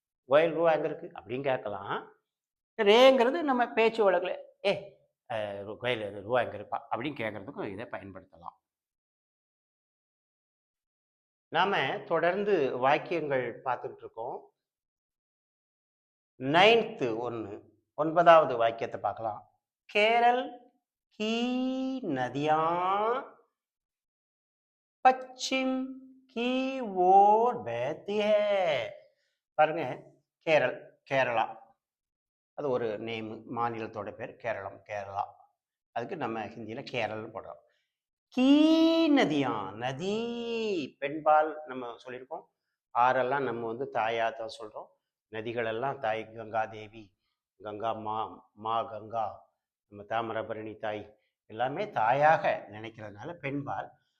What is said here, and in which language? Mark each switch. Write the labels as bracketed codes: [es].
[ta] கோயல் ரூபா எங்கே இருக்குது அப்படின்னு கேட்கலாம். ரேங்கிறது நம்ம பேச்சு வழக்கில் ஏ கோயல் ரூபா எங்கே இருப்பா அப்படின்னு கேட்கறதுக்கும் இதை பயன்படுத்தலாம். நாம தொடர்ந்து வாக்கியங்கள் பார்த்துட்டு இருக்கோம். 9th ஒன்பதாவது வாக்கியத்தை பார்க்கலாம். [hi] கேரள் की नदियां पश्चिम की ओर बहती है. [ta] பாருங்க, கேரள், கேரளா, அது ஒரு நேம், மாநிலத்தோட பேர் கேரளம், கேரளா. அதுக்கு நம்ம ஹிந்தியில கேரள்னு போடுறோம். கீ நதியா, நதி பெண்பால் நம்ம சொல்லியிருக்கோம். ஆறெல்லாம் நம்ம வந்து தாயா தான் சொல்றோம். நதிகள் எல்லாம் தாய், கங்கா தேவி, கங்கா மா, மா கங்கா, நம்ம தாமிரபரணி தாய், எல்லாமே தாயாக நினைக்கிறதுனால பெண்பால்.